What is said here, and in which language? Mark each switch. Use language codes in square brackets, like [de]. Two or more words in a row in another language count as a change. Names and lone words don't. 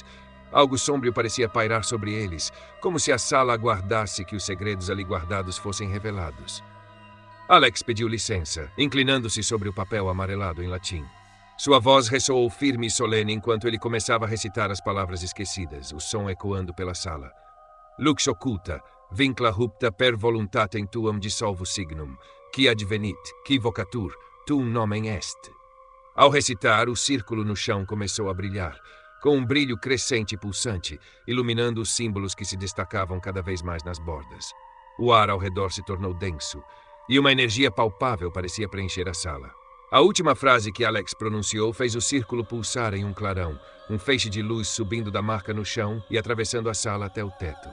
[pt] Algo sombrio parecia pairar sobre eles, como se a sala aguardasse que os segredos ali guardados fossem revelados. Alex pediu licença, inclinando-se sobre o papel amarelado em latim. Sua voz ressoou firme e solene enquanto ele começava a recitar as palavras esquecidas, o som ecoando pela sala. [la] Lux occulta, vincla rupta per voluntatem tuam dissolvo signum, qui advenit, qui vocatur, tuum nomen est. [pt] Ao recitar, o círculo no chão começou a brilhar, com um brilho crescente e pulsante, iluminando os símbolos que se destacavam cada vez mais nas bordas. O ar ao redor se tornou denso, e uma energia palpável parecia preencher a sala. A última frase que Alex pronunciou fez o círculo pulsar em um clarão, um feixe de luz subindo da marca no chão e atravessando a sala até o teto.